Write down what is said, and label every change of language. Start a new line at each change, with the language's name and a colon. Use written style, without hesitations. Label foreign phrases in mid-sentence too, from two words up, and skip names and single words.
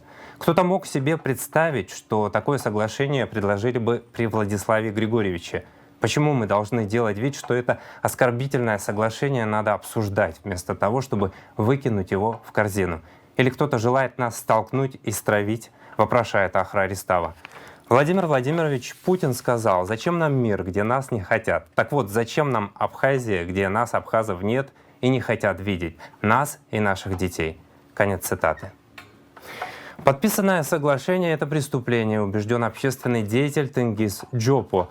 Russian: Кто-то мог себе представить, что такое соглашение предложили бы при Владиславе Григорьевиче. Почему мы должны делать вид, что это оскорбительное соглашение надо обсуждать, вместо того, чтобы выкинуть его в корзину? Или кто-то желает нас столкнуть и стравить, вопрошает Ахра Аристава. Владимир Владимирович Путин сказал: зачем нам мир, где нас не хотят? Так вот, зачем нам Абхазия, где нас, абхазов, нет и не хотят видеть? Нас и наших детей. Конец цитаты. Подписанное соглашение — это преступление, убежден общественный деятель Тенгиз Джопо.